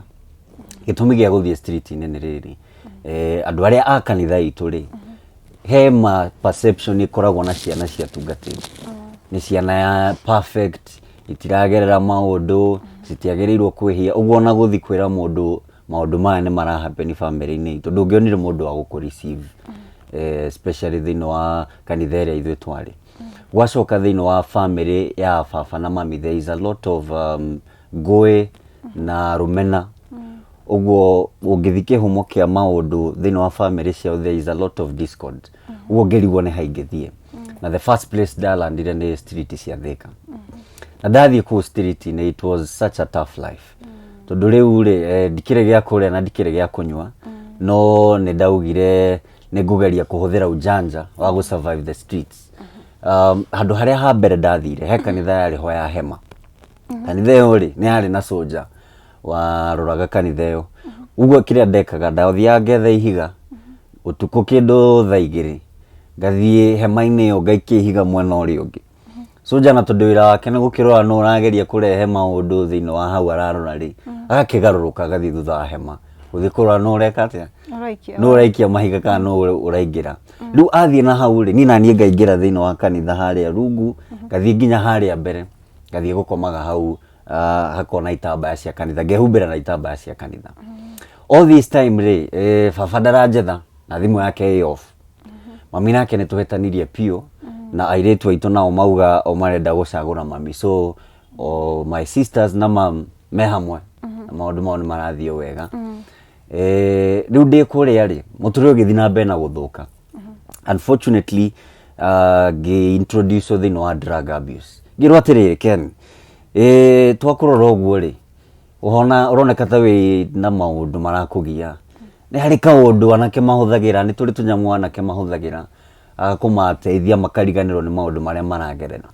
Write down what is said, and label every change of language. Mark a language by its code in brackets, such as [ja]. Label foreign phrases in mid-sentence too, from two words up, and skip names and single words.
[ki] Gĩtũmi gĩa gũthiĩ street-inĩ nĩ rĩrĩ, andũ arĩa a kanitha itũ rĩ he ma perception ĩkoragwo na ciana cia tungatĩri, nĩ ciana ya perfect, itiragerera maũndũ, citiagĩrĩirwo kwĩhia, ũguo na gũthiĩ kwĩra mũndũ maũndũ maya nĩ marahappen family-inĩ itũ ndũngĩonire mũndũ wa gũkũ receive, especially thĩinĩ wa kanitha ĩrĩa ithuĩ twarĩ. Gwacoka thĩinĩ wa family ya baba na mami [en] there is a lot of [ki] ngũĩ na rũmena, ũguo ũngĩthiĩ kĩhumo kĩa maũndũ thĩinĩ wa family ciao [en] there is a lot of discord, [ki] ũguo ngĩrigwo nĩ haingĩthiĩ na [en] the first place [ki] ndalandire nĩ street cia Thĩka na ndathiĩ kũu street-inĩ [en] it was such a tough life [ki] tondũ rĩu rĩ ndikĩrĩ gĩa kũrĩa na ndikĩrĩ gĩa kũnyua, no nĩ ndaugire nĩ ngũgeria kũhũthĩra ujanja wa gũ [en] survive the streets. [ki] Handũ harĩa ha mbere ndathire he kanitha yarĩ ho ya Hema, kanitha ĩyo rĩ nĩ yarĩ na soldier waroraga kanitha ĩyo, ũguo kĩrĩa ndekaga ndathiaga ngetha ihiga ũtukũ kĩndũ thaa 2 ngathiĩ hema-inĩ ĩyo ngaikia ihiga mwena ũrĩa ũngĩ. Soldier na tondũ wĩra wake nĩ gũkĩrora no ũrageria kũrehe maũndũ thĩinĩ wa hau ararora rĩ agakĩgarũrũka agathiĩ thutha wa hema gũthiĩ kũrora no ũreka atĩa, no ũraikia mahiga kana no ũraingĩra. Rĩu athiĩ na hau rĩ niĩ naniĩ ngaingĩra thĩinĩ wa kanitha harĩa rungu, ngathiĩ nginya harĩa mbere, ngathiĩ gũkomaga hau hakorwo na itambaya cia kanitha, ngehumbĩra na itambaya cia kanitha. [en] All this time [ki] rĩ baba ndaranjetha na thimũ yake ĩ off, mami nake nĩ tũhetanirie piũ na airĩtu aitũ nao mauga o marenda gũcagũra mami, [en] so my sisters [ki] na mam me hamwe na maũndũ mao nĩ marathiĩ wega. Rĩu ndĩ kũrĩa rĩ mũtũrĩre ũgĩthiĩ na mbere na gũthũka, unfortunately ngĩ-introduce thĩinĩ wa drug abuse. Ngĩrwo atĩrĩrĩ Ken twakũrora ũguo rĩ ũroneka ta wĩ na maũndũ marakũgia, nĩ harĩ kaũndũ anake mahũthagĩra nĩ tũrĩ tũnyamũ anake mahũthagĩra kũmateithia makariganĩrwo nĩ maũndũ marĩa maragerera.